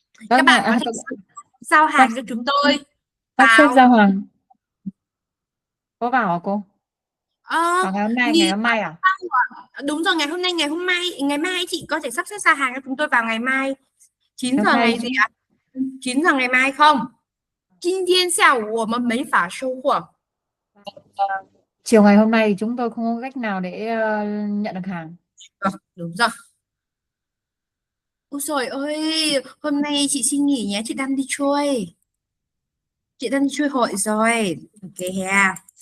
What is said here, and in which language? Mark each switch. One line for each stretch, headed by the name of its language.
Vietnamese: Các bạn có thể giao hàng cho chúng tôi. Sắp xếp giao hàng. Có vào hả cô? Vào ngày hôm nay, ngày hôm mai à? Đúng rồi, ngày mai chị có thể sắp xếp giao hàng cho chúng tôi vào ngày mai. 9 giờ ngày gì ạ? 9 giờ ngày mai không?
Chinese: 今天下午我们没法收货.
Vietnamese: Chiều ngày hôm nay chúng tôi không có cách nào để nhận được hàng. Đúng rồi. Ôi trời ơi, hôm nay chị xin nghỉ nhé, chị đang đi chơi. Chị đang đi chơi hội rồi. Ok ha.